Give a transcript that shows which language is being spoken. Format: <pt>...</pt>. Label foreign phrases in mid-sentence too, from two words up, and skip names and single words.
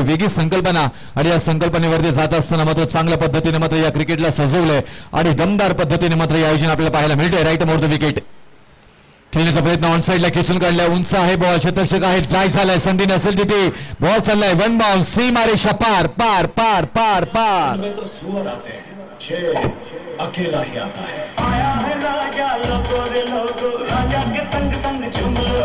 <mr>वेगळी संकल्पना आणि या संकल्पनेवरती जात असताना मात्र चांगल्या पद्धतीने मात्र या क्रिकेटला सजवलंय आणि दमदार पद्धतीने मात्र हे आयोजन आपल्याला पाहायला मिळते.</mr> <en>right more the wicket</en> <mr>खेळण्याचा प्रयत्न ऑन साईडला खेचून काढलाय. उंच आहे बॉल, शतरक्षक आहे, ट्राय झालाय, संधी नसेल तिथे बॉल चाललाय. 1 बॉल, सीमारेषा पार पार पार पार पार.</mr> <hi>अकेला ही आता है. आया है राजा, लोगो रे लोगो, राजा के संग संग झूम लो.</hi>